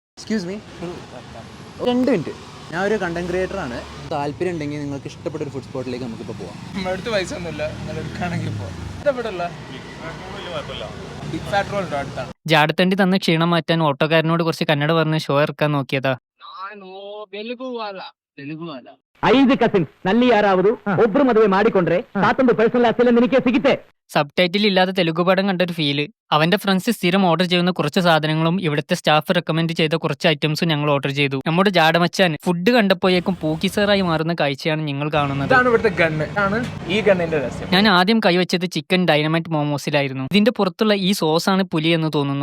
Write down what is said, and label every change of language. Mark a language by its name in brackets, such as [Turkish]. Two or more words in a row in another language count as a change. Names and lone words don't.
[English] excuse me, [Malayalam] 2 മിനിറ്റ്. ഞാൻ ഒരു [English] content creator [Malayalam] ആണ്. താല്പര്യം ഉണ്ടെങ്കിൽ നിങ്ങൾക്ക് ഇഷ്ടപ്പെട്ട ഒരു ഫുഡ് സ്പോട്ടിലേക്ക് നമുക്കിപ്പോൾ പോവാം. നമ്മുടെ അടുത്ത് പൈസ ഒന്നുമില്ല, നിങ്ങൾ എടുക്കുകയാണെങ്കിൽ ഇപ്പോൾ ഇഷ്ടപ്പെടില്ല. ബിഗ് ഫാറ്റ് റോൾ ഉണ്ടോ അടുത്താണ്? ജാടത്തണ്ടി തന്ന ക്ഷീണം മാറ്റാൻ ഓട്ടോക്കാരനോട് കുറച്ച് കന്നഡ പറഞ്ഞ് ഷോ ഇറക്കാൻ നോക്കിയതാ. [Kannada] 5 ಕಸಿನ್ಸ್ ನಲ್ಲಿ ಯಾರಾವುದು ಒಬ್ರು ಮದುವೆ ಮಾಡಿಕೊಂಡ್ರೆ ತಾತಂದು ಪರ್ಸನಲ್ ಆಸ್ತಿ ನಿನಗೆ ಸಿಗುತ್ತೆ. [Malayalam] സബ് ടൈറ്റിൽ ഇല്ലാതെ തെലുഗു പടം കണ്ടൊരു ഫീല്. അവന്റെ ഫ്രണ്ട്സ് സ്ഥിരം ഓർഡർ ചെയ്യുന്ന കുറച്ച് സാധനങ്ങളും ഇവിടുത്തെ [English] staff recommend [Malayalam] ചെയ്ത കുറച്ച് ഐറ്റംസും ഞങ്ങൾ ഓർഡർ ചെയ്തു. നമ്മുടെ ജാടമച്ചാൻ ഫുഡ് കണ്ടപ്പോഴേക്കും പൂക്കിസറായി മാറുന്ന കാഴ്ചയാണ് നിങ്ങൾ കാണുന്നത്. ഇതാണ് ഇവിടുത്തെ ഗണ്ണ്, ആണ് ഈ ഗണ്ണിന്റെ രഹസ്യം. ഞാൻ ആദ്യം കൈവച്ചത് [English] chicken dynamite [Malayalam] മോമോസിലായിരുന്നു. ഇതിന്റെ പുറത്തുള്ള ഈ സോസാണ് പുലി എന്ന് തോന്നുന്നു.